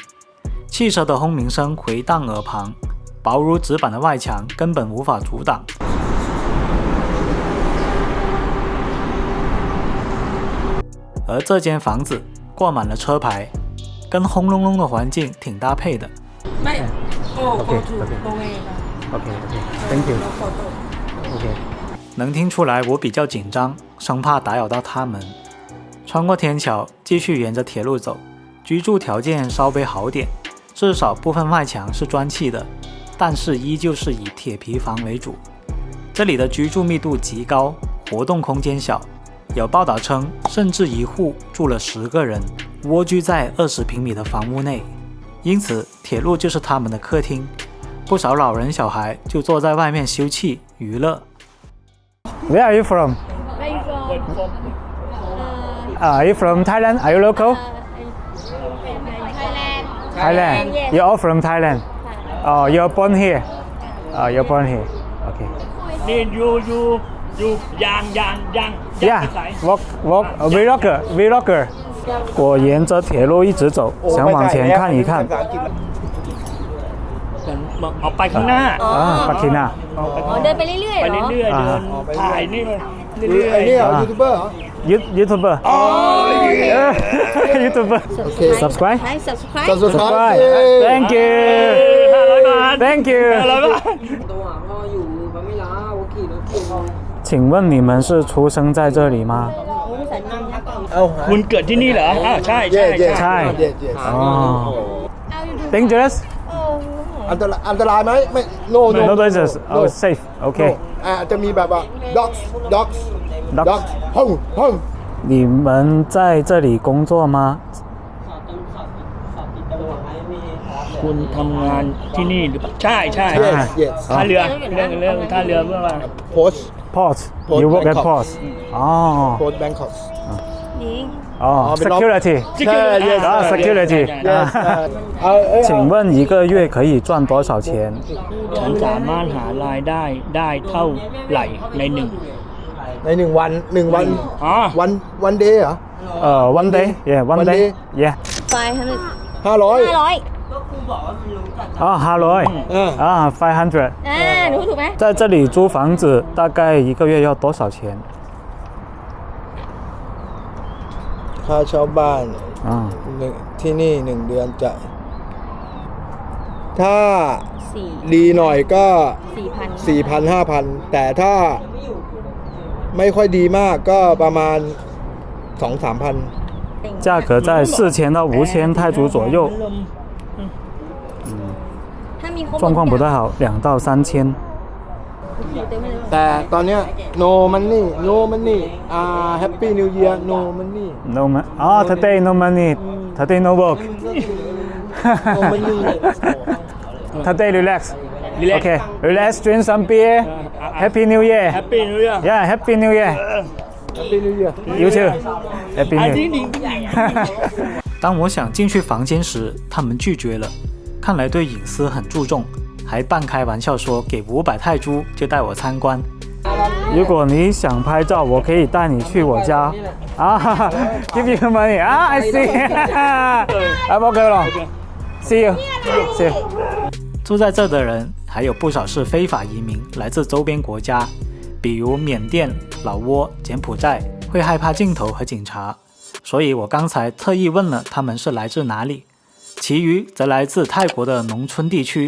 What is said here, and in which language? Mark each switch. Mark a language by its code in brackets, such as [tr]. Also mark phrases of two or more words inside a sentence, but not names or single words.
[zh] 汽車的轟鳴聲回盪耳旁，薄如紙板的外牆根本無法阻擋。而這間房子掛滿了車牌，跟轟隆隆的環境挺搭配的。 [en] OK, thank you. [zh] OK， 能聽出來我比較緊張，生怕打擾到他們。穿過天橋，繼續沿着鐵路走，居住條件稍微好點，至少部分外牆是磚砌的，但是依舊是以鐵皮房為主。這裡的居住密度極高，活動空間小，有報道稱，甚至一戶住了10個人，蝸居在20平米的房屋內。因此，鐵路就是他們的客廳，不少老人小孩就坐在外面休憩娛樂。 [en] Where are you from? Where are you from? Are you from Thailand? Are you local? Thailand. Thailand. You're all from Thailand. Oh, you're born here. You're born here. Okay. Then you young. Yeah. Walk. Vlogger. [zh] 我沿着鐵路一直走，想往前看一看。 [th] ไปข้างหน้า ไปข้างหน้า เดินไปเรื่อยๆ ไป เหรอ เรื่อยๆเดินถ่ายนี่เรื่อย ไอ้นี่เหรอยูทูบเบอร์เหรอ [en] YouTuber. YouTuber. Subscribe. Subscribe. Thank you. Thank you. [th] 我ขี่รถเก่ง [zh] 請問你們是出生在這裡嗎？ [th] คุณเกิดที่นี่เหรออ้าวใช่ใช่ใช่ อ๋อ dangerous อันตรายไหมไม่ no [en] dangerous oh safe okay [th] จะมีแบบว่า dogs 砰 [zh] 你们在这里工作吗 [th] คุณทำงานที่นี่หรือเปล่าใช่ [en] yes [th] ท่าเรือเรื่องท่าเรือเมื่อวาน [en] port you work at port อ๋อ port Bangkok [th] ยิง [zh] อ๋อ [en] security security [zh] 请问一个月可以赚多少钱 [th] ฉันสามารถหารายได้เท่าไหร่ใน1 วัน อ๋อ [en] one day เหรอ one day yeah one day yeah 500 [zh] 啊500500 [th] หนูถูกไหม [zh] 在这里租房子大概一个月要多少钱 [th] ค่าเช่าบ้านที่นี่1 เดือนจ่ายถ้าดีหน่อยก็ 4,000 5,000 แต่ถ้าไม่ค่อยดีมากก็ประมาณ 2-3 พัน [zh] 价格在4000到5000泰銖左右状况不太好2到3000 [th] แต่ตอนเนี้ย [en] no money happy new year no money no money today no money today no work no money today relax okay relax drink some beer happy new year Happy New Year yeah happy new year happy new year you too happy new year [zh] 当我想进去房间时他们拒绝了看来对隐私很注重还半開玩笑說給500泰銖就帶我參觀如果你想拍照我可以帶你去我家 [en] give you money I see I'm okay [zh] 了 [en] see you [zh] 住在這的人還有不少是非法移民來自周邊國家比如緬甸老撾柬埔寨會害怕鏡頭和警察所以我剛才特意問了他們是來自哪裡其餘則來自泰國的農村地區